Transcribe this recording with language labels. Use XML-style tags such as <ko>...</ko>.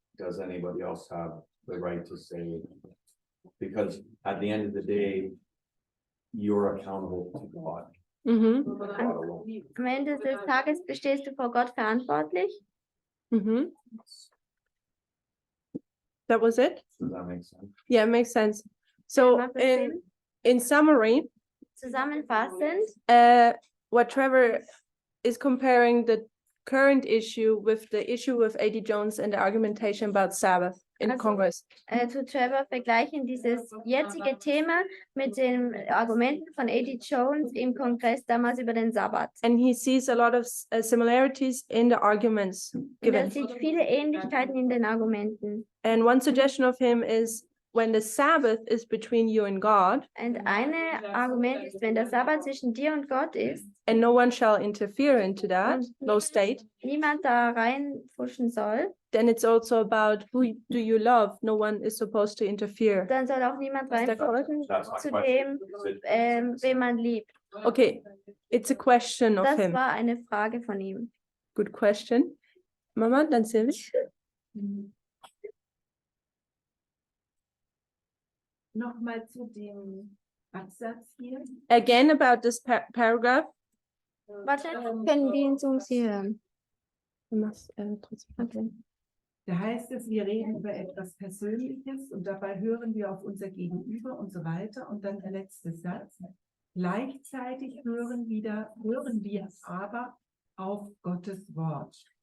<en>Does anybody else have the right to say? Because at the end of the day, you're accountable to God. Mhm. God alone.</en> <de>am Ende des Tages stehst du vor Gott verantwortlich. Mhm.</de> <en>That was it? Does that make sense? Yeah, it makes sense. So</en> <de>Macht das Sinn?</de> <en>in summary,</en> <de>Zusammenfassend,</de> <en>what Trevor is comparing the current issue with the issue with A.D. Jones and the argumentation about Sabbath in</en> <de>Also-</de> <en>Congress.</en> <de>tut Trevor vergleichen dieses jetzige Thema mit den Argumenten von A.D. Jones im Kongress damals über den Sabbat.</de> <en>And he sees a lot of similarities in the arguments</en> <de>Und er</de> <en>given.</en> <de>sieht viele Ähnlichkeiten in den Argumenten.</de> <en>And one suggestion of him is when the Sabbath is between you and God,</en> <de>Und ein Argument ist, wenn der Sabbat zwischen dir und Gott ist</de> <en>and no one shall interfere into that, no state,</en> <de>niemand da reinpfuschen soll,</de> <en>then it's also about who do you love? No one is supposed to interfere.</en> <de>dann soll auch niemand</de> <en>Is that correct?</en> <de>reinpfuschen</de> <en>That's my</en> <de>zu</de> <en>question.</en> <de>dem,</de> <en>Is it-</en> <de>wen man liebt.</de> <en>Okay, it's a question of</en> <de>Das</de> <en>him.</en> <de>war eine Frage von ihm.</de> <en>Good question. Mama,</en> <de>dann</de> <en>Sylvie.</en> <de>Nochmal zu dem Absatz hier.</de> <en>Again about this paragraph.</en> <de>Warte, können die in Zoom sie hören? Du machst, trotzdem. Okay. Da heißt es, wir reden über etwas Persönliches und dabei hören wir auf unser Gegenüber und so weiter. Und dann der letzte Satz. Gleichzeitig hören wir aber auf Gottes Wort.</de>